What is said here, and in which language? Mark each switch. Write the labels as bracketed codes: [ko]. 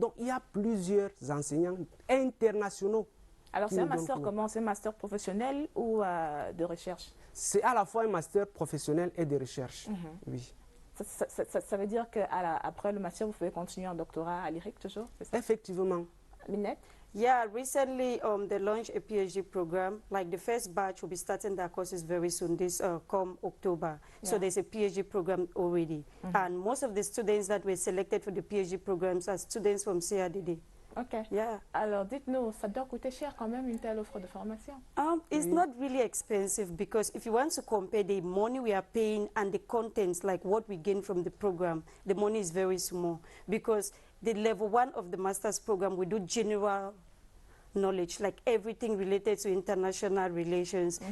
[fr] Donc il y a plusieurs enseignants internationaux. Alors c'est un master comment? C'est un master professionnel ou de recherche? C'est à la fois un master professionnel et de recherche. Oui. Ça veut dire qu'après le master, vous pouvez continuer en doctorat à l'IRIC toujours? Effectivement. Minette? [en] Yeah, recently they launched a PhD program. Like the first batch will be starting their courses very soon, this come October. So there's a PhD program already. And most of the students that were selected for the PhD programs are students from CRDD. Ok. Yeah. [fr] Alors, dites-nous, ça doit coûter cher quand même une telle offre de formation? [en] It's not really expensive because if you want to compare the money we are paying and the contents, like what we gain from the program, the money is very small. Because the level 1 of the master's program, we do general knowledge, like everything related to international relations.